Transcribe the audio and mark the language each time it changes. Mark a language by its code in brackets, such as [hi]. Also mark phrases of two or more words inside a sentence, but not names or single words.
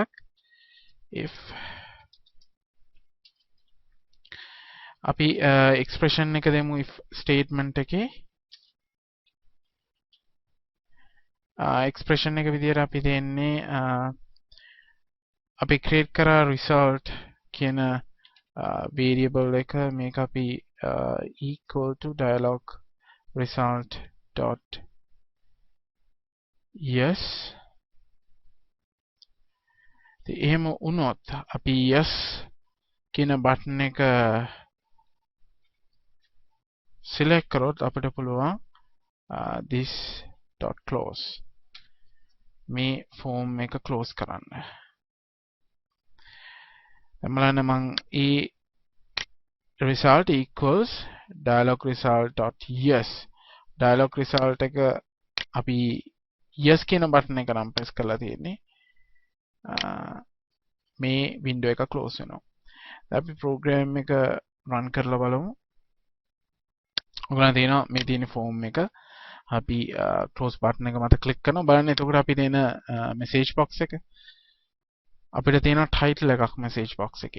[si] if අපි expression එක දෙමු [en] if statement [si] එකේ expression එක විදිහට අපි දෙන්නේ අපි create කරා result කියන variable එක මේක අපි [en] equal to dialog result dot yes [si] එහෙම වුණොත් අපි yes කියන button එක select කරොත් අපිට පුළුවන් [en] this dot close [si] මේ form එක close කරන්න එමලන්න මං ඒ [en] result equals dialog result dot yes dialog result [si] එක අපි yes කියන button එක නම් press කරලා තියෙන්නේ මේ window එක close වෙනවා අපි program එක run කරලා බලමු ඔයගොල්ලන් තියෙනවා මේ තියෙන form එක අපි [en] close button [si] එක මත click කරනවා බලන්න එතකොට අපි දෙන [en] message box [si] එක අපිට තියෙන title එකක් [en] message box [si] එකේ.